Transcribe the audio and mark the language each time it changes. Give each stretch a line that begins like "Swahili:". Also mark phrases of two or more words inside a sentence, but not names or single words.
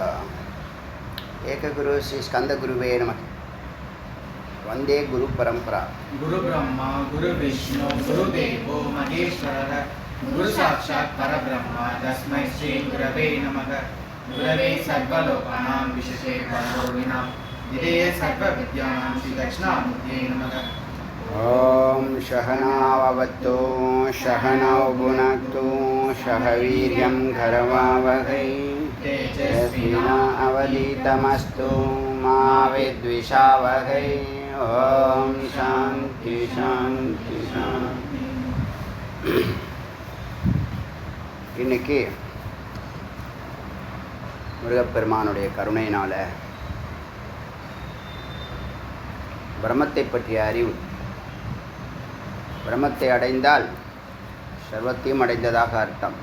Sanskrit: एकगुरु श्री स्कन्द गुरवे नमः. वंदे गुरु परंपरा. गुरु ब्रह्मा गुरु विष्णु गुरु देवो महेश्वरः गुरु साक्षात् परब्रह्म तस्मै श्री गुरवे नमः. गुरवे सर्वलोकानां विशेषे परमोविनां विधेये सर्वविद्यानां श्री दक्षिणामूर्तये नमः. ओम सहनाववतु सहनौ भुनक्तु सह वीर्यं घरवावहै तेजस्विनावधीतमस्तु मा विद्विषावहै. ओम शांति शांति शांति.
Tamil: இன்னைக்கு முருகப்பெருமானுடைய கருணையினால பிரம்மத்தை பற்றிய அறிவு, பிரம்மத்தை அடைந்தால் சர்வத்தையும் அடைந்ததாக அர்த்தம்.